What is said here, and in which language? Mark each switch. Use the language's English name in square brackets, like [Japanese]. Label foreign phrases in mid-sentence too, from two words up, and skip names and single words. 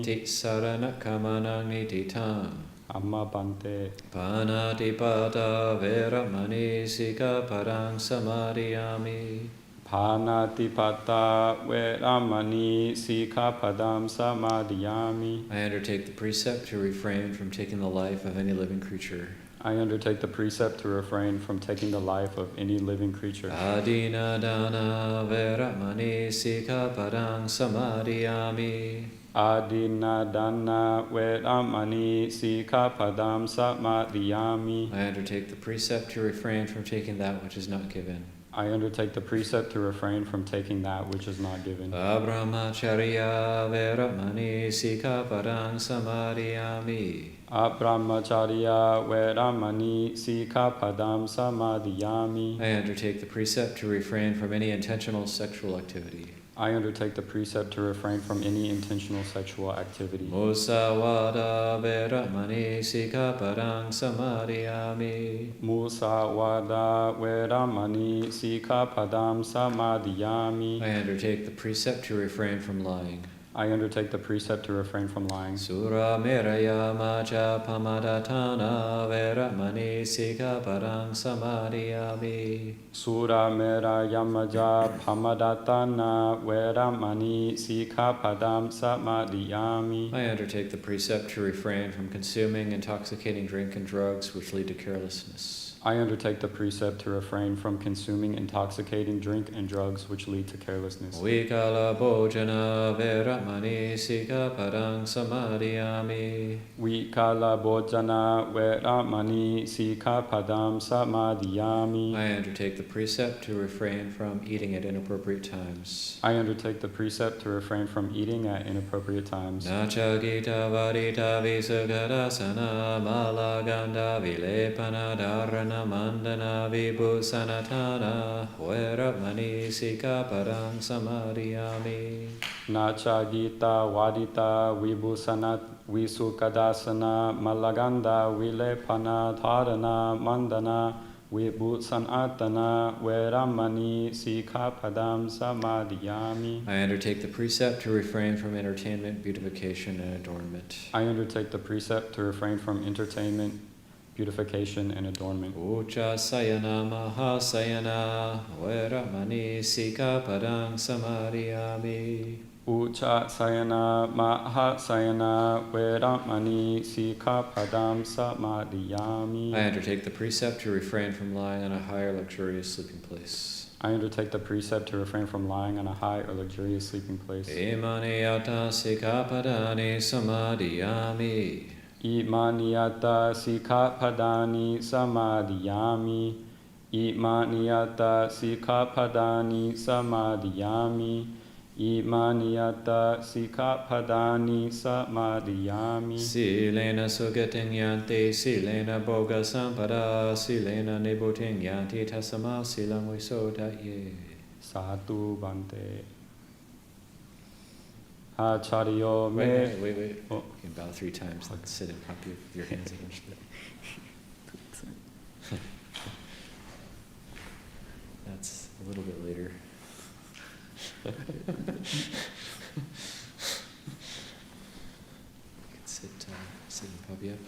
[Pali] Ti saranakamana niditang. Amma bante. Panatipada veramani sikaparang samadhiyami. Panatipata veramani sikkhapadam samadhiyami. [English] I undertake the precept to refrain from taking the life of any living creature. I undertake the precept to refrain from taking the life of any living creature. [Pali] Adina dana veramani sikaparang samadhiyami. Adinadana veramani sikkhapadam samadhiyami. [English] I undertake the precept to refrain from taking that which is not given. I undertake the precept to refrain from taking that which is not given. [Pali] Abrahmacharya veramani sikaparang samadhiyami. Abrahmacharya veramani sikkhapadam samadhiyami. [English] I undertake the precept to refrain from any intentional sexual activity. I undertake the precept to refrain from any intentional sexual activity. [Pali] Musawada veramani sikaparang samadhiyami. Musawada veramani sikkhapadam samadhiyami. [English] I undertake the precept to refrain from lying. I undertake the precept to refrain from lying. [Pali] Sura meraya maja pamadatana veramani sikaparang samadhiyami. Sura mera yamaja pamadatana veramani sikkhapadam samadhiyami. [English] I undertake the precept to refrain from consuming intoxicating drink and drugs which lead to carelessness. I undertake the precept to refrain from consuming intoxicating drink and drugs which lead to carelessness. [Pali] Vikala bhojana veramani sikaparang samadhiyami. Vikala bhojana veramani sikkhapadam samadhiyami. [English] I undertake the precept to refrain from eating at inappropriate times. I undertake the precept to refrain from eating at inappropriate times. [Pali] Nacha gita varita visugadasana malaganda vilepana dharana mandana vibhusanatana veramani sikaparang samadhiyami. Nacha gita vadita vibhusanat visukadasana malaganda vilepana dharana mandana vibhusanatana veramani sikkhapadam samadhiyami. [English] I undertake the precept to refrain from entertainment, beautification, and adornment. I undertake the precept to refrain from entertainment, beautification, and adornment. [Pali] Ucha sayana mahasayana veramani sikaparang samadhiyami. Ucha sayana mahasayana veramani sikkhapadam samadhiyami. [English] I undertake the precept to refrain from lying on a high or luxurious sleeping place. I undertake the precept to refrain from lying on a high or luxurious sleeping place. [Pali] Imani yata sikapadani samadhiyami. Imaniyata sikkhapadani samadhiyami. Imaniyata sikkhapadani samadhiyami. Imaniyata sikkhapadani samadhiyami. Silena sugating yanti, silena boga sampada, silena nibuting yanti tasama silang visodaye. Sadhu bante. Acharyo me. [English] Wait. Oh. You can bow 3 times, then sit and pump your hands against it. That's a little bit later. You can sit and puppy up.